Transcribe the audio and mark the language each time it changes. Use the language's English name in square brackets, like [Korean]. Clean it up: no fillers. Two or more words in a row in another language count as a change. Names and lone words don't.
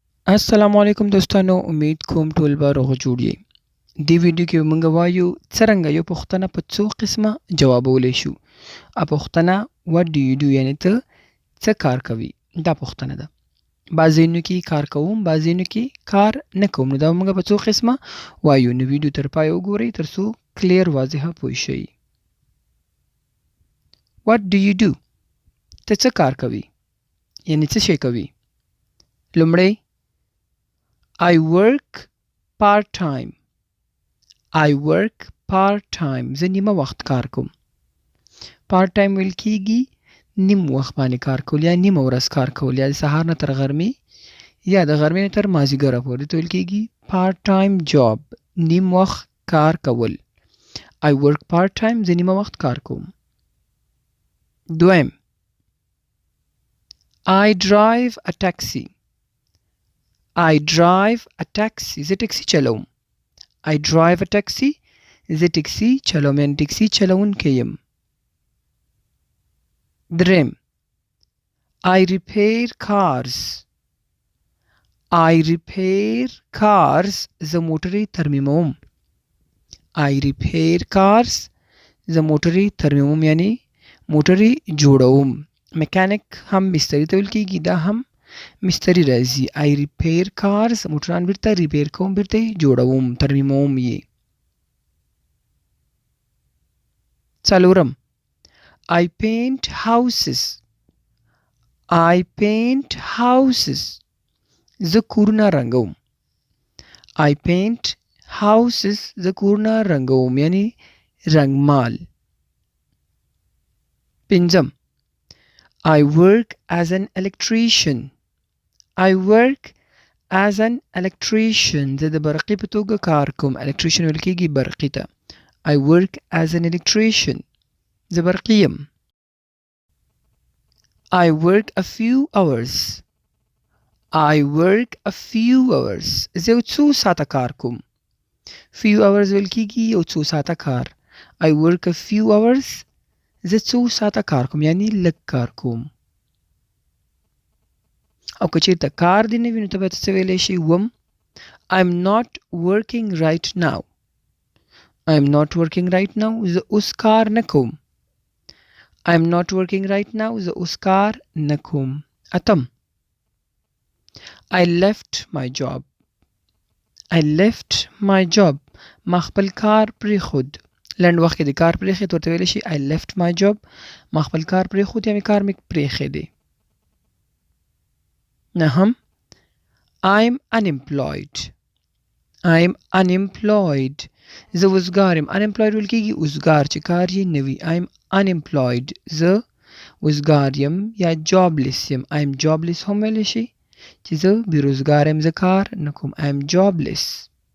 [Pashto] السلام علیکم دوستانو، امید کوم ټول به روغ جوړ یې. دې ویډیو کې موږ وایو څرنګه یو پوښتنه په څو قسمه جوابولی شو. پوښتنه [English] what do you do [Pashto] یعنې ته څه کار کوي؟ دا پوښتنه ده. بعض ځایونو کې کار کوم، بعض ځایونو کې کار نه کوم. نو دا موږ په څو قسمه وایو. نو ویډیو تر پایه وګورئ تر څو کلیر واضحه پوه شئ. [English] what do you do [Pashto] ته څه کار کوي؟ یعنې څه شی کوي؟ لومړی [English] I work part-time. I work part-time. [Pashto] زه نیمه وخت کار کوم. part-time ویل کېږي نیم وخت باندې کار کول یا نیمه ورځ کار کول، یا د سهار نه تر غرمې یا د غرمې نه تر مازدیګره پورې. ته ویل کېږي [English] part-time job. [Pashto] نیم وخت کار کول. [English] I work part-time. [Pashto] زه نیمه وخت کار کوم. دویم [English] I drive a taxi. I drive a taxi. [Pashto] زه ټکسي چلوم. [English] I drive a taxi. [Pashto] زه ټکسي چلوم یعنې ټکسي چلوونکی یم. [English] دریم I repair cars. I repair cars. [Pashto] زه موټرې ترمیموم. [English] I repair cars. [Pashto] زه موټرې ترمیموم یعنې موټرې جوړوم. میکانیک هم مستري ته ویل کېږي، دا هم مستری راځي. [English] I repair cars. [Pashto] موټران بیرته ریپیر کوم، بیرته جوړوم، ترمیموم یې. [English] څلورم I paint houses. I paint houses. [Pashto] زه کورونه رنګوم. [English] I paint houses. [Pashto] زه کورونه رنګوم یعنی رنګمال. [English] پنځم I work as an electrician. I work as an electrician. [Pashto] زه د برقي په توګه کار کوم. electrician ویل کېږي برقي ته. [English] I work as an electrician. [Pashto] زه برقي یم. [English] I work a few hours. I work a few hours. [Pashto] زه یو څو ساعته کار کوم. [English] few hours [Pashto] ویل کېږي یو څو ساعته کار. [English] I work a few hours. [Pashto] زه څو ساعته کار کوم یعنی لږ کار کوم. او که چېرته کار دې نه وي نو ته باید څه ویلی شي؟ [English] وم I'm not working right now. I'm not working right now. [Pashto] زه اوس کار نه کوم. [English] I'm not working right now. [Pashto] زه اوس کار نه کوم. اتم [English] I left my job. I left my job. [Pashto] ما خپل کار پرېښود. لنډ وخت کې د کار پرېښود ورته ویلی شي [English] I left my job. [Pashto] ما خپل کار پرېښود یا مې کار مې پرېښی. [English] نهم I'm unemployed. I'm unemployed. [Pashto] زه وزګار یم. unemployed ویل کېږي وزګار چې کار یې نه وي. [English] I'm unemployed. [Pashto] زه وزګار یم یا jobless یم. [English] I'm jobless [Pashto] هم ویلی شي چې زه بېروزګار یم، زه کار نه کوم. [English] I'm jobless.